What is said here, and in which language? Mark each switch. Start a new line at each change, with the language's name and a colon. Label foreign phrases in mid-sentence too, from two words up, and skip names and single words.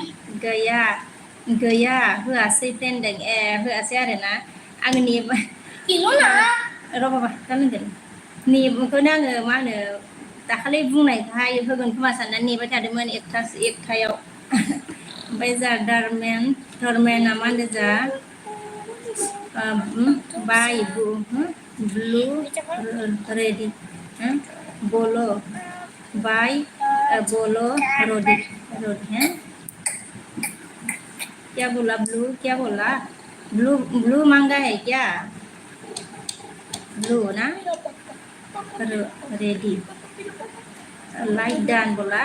Bodo: गैया होआसै फ्रेन्डों होआसै आरोना आंनि र' बाबा गानगोन नेबोखौनो आङो मा होनो दाखालि बुंनायखाय होगोन खोमा साननानै नेबाय थादोंमोन एकथायाव। ओमफ्राय जा धर्मेना मा होनदों जा बाय
Hindi: ब्लू रेडी बोलो बाय बोलो रोडी हैं क्या बोला? ब्लू क्या बोला? ब्लू मांगा है क्या? ब्लू ना रेडी
English: like done
Hindi: बोला।